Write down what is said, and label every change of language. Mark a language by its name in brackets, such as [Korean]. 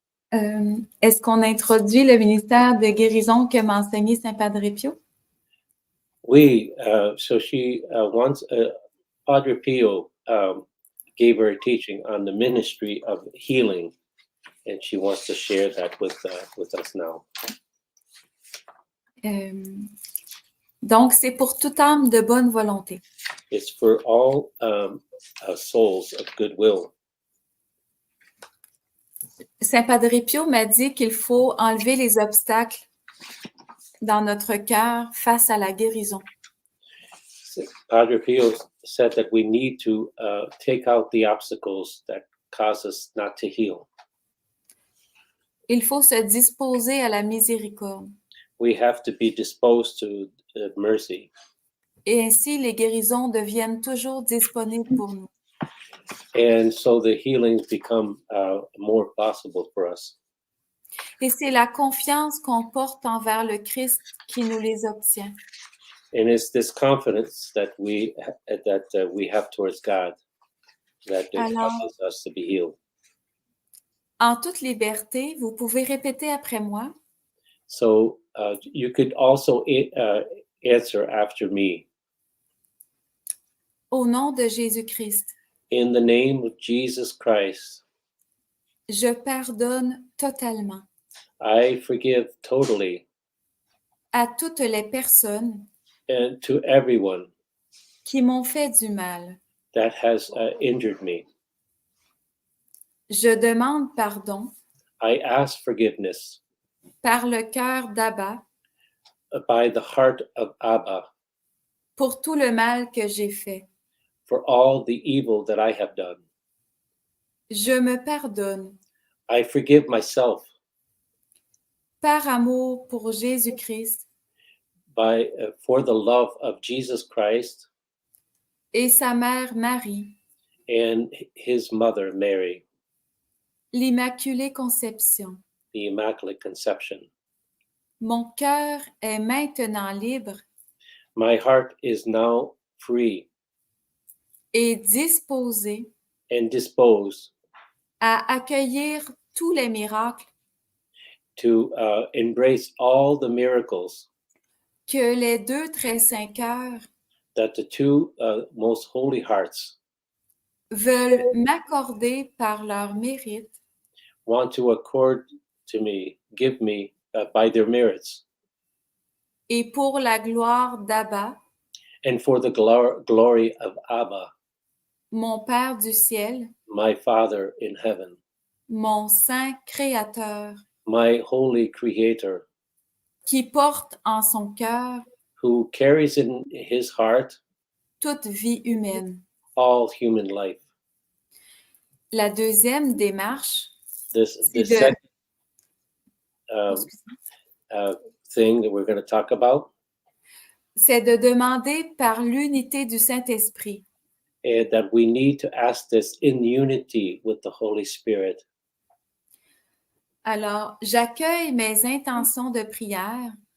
[French] Est-ce qu'on introduit le ministère de guérison que m'a enseigné Saint Padre Pio? [English] Oui, so she once, Padre Pio gave her a teaching on the ministry of healing, and she wants to share that with us now. [French] Donc, c'est pour toute âme de bonne volonté. [English] It's for all souls of goodwill. [French] Saint Padre Pio m'a dit qu'il faut enlever les obstacles dans notre cœur face à la guérison. [English] Padre Pio said that we need to take out the obstacles that cause us not to heal. [French] Il faut se disposer à la miséricorde. [English] We have to be disposed to mercy. [French] Et ainsi, les guérisons deviennent toujours disponibles pour nous. [English] And so the healings become more possible for us. [French] Et c'est la confiance qu'on porte envers le Christ qui nous les obtient. [English] And it's this confidence that we have towards God that [French] Alors, [English] causes us to be healed. [French] en toute liberté, vous pouvez répéter après moi. [English] So you could also answer after me. [French] Au nom de Jésus-Christ, [English] In the name of Jesus Christ, [French] je pardonne totalement [English] I forgive totally [French] à toutes les personnes [English] and to everyone [French] qui m'ont fait du mal. [English] that has injured me. [French] Je demande pardon [English] I ask forgiveness [French] par le cœur d'Abba [English] by the heart of Abba [French] pour tout le mal que j'ai fait. [English] for all the evil that I have done. [French] Je me pardonne [English] I forgive myself [French] par amour pour Jésus-Christ [English] for the love of Jesus Christ [French] et sa mère Marie, [English] and his mother Mary, [French] l'Immaculée Conception. [English] the Immaculate Conception. [French] Mon cœur est maintenant libre [English] My heart is now free [French] et disposé [English] and disposed [French] à accueillir tous les miracles [English] to embrace all the miracles [French] que les deux très saints cœurs [English] that the two most holy hearts [French] veulent m'accorder par leur mérite [English] want to accord to me, give me by their merits, [French] et pour la gloire d'Abba, [English] and for the glory of Abba, [French] mon Père du ciel, [English] my Father in heaven, [French] mon Saint Créateur, [English] my holy Creator, [French] qui porte en son cœur [English] who carries in his heart [French] toute vie humaine. [English] all human life. [French] La deuxième démarche, [English] The de- second thing that we're going to talk about, [French] c'est de demander par l'unité du Saint-Esprit [English] and that we need to ask this in unity with the Holy Spirit. [French] Alors, j'accueille mes intentions de prière